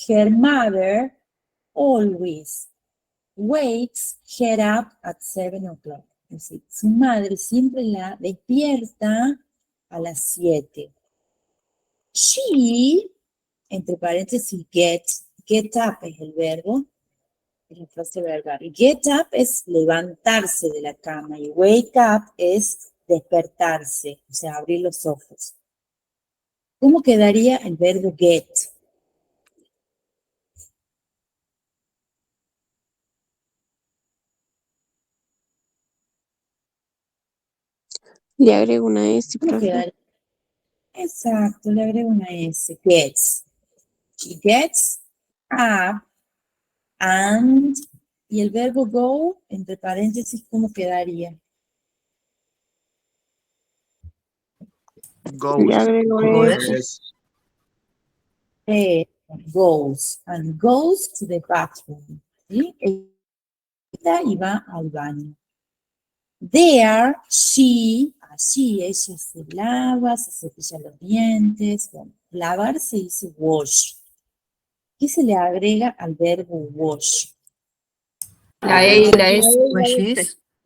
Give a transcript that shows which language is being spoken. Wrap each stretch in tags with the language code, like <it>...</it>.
<en>Her mother always wakes her up at 7 o'clock.</en> <es>Es decir, su madre siempre la despierta a las 7. She, entre paréntesis, get up es el verbo, es la frase verbal. Get up es levantarse de la cama y wake up es despertarse, o sea, abrir los ojos. ¿Cómo quedaría el verbo get? Le agrego una S, ¿Cómo profe. quedaría? Exacto, le agrego una S. Gets. She gets up and, y el verbo go, entre paréntesis, ¿cómo quedaría? Le</es> <en>Goes.</en> <es>agrego</es> <en>Goes.</en> <es>S.</es> <en>Goes, and goes to the bathroom.</en> <es>¿Sí? Esta y va al baño. There, she, allí ella se lava, se cepilla los dientes. Bueno, lavar se dice wash. ¿Qué se le agrega al verbo wash? La E y la S. Washes.</es>